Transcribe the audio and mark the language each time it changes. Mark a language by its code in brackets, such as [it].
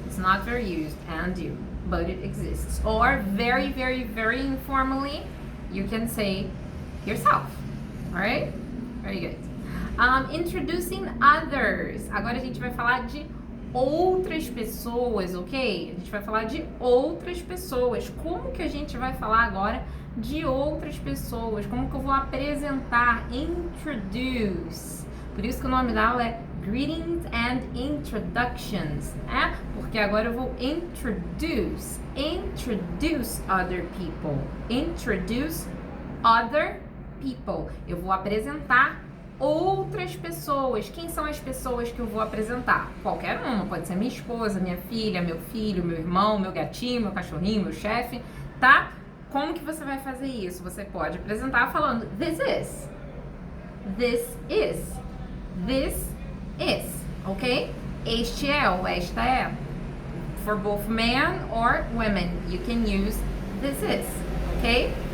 [en] It's not very used, and you. But it exists. Or very, very, very informally, you can say yourself. Alright? Very good. Introducing others. [pt] Agora a gente vai falar de outras pessoas, ok? A gente vai falar de outras pessoas. Como que a gente vai falar agora de outras pessoas? Como que eu vou apresentar? Introduce. Por isso que o nome da aula é Greetings and Introductions, né? Porque agora eu vou [en] introduce other people. Introduce other people. [pt] Eu vou apresentar outras pessoas. Quem são as pessoas que eu vou apresentar? Qualquer uma, pode ser minha esposa, minha filha, meu filho, meu irmão, meu gatinho, meu cachorrinho, meu chefe, tá? Como que você vai fazer isso? Você pode apresentar falando this is, this is, this is, ok? Este é ou esta é. [en] For both men or women, you can use this is, ok?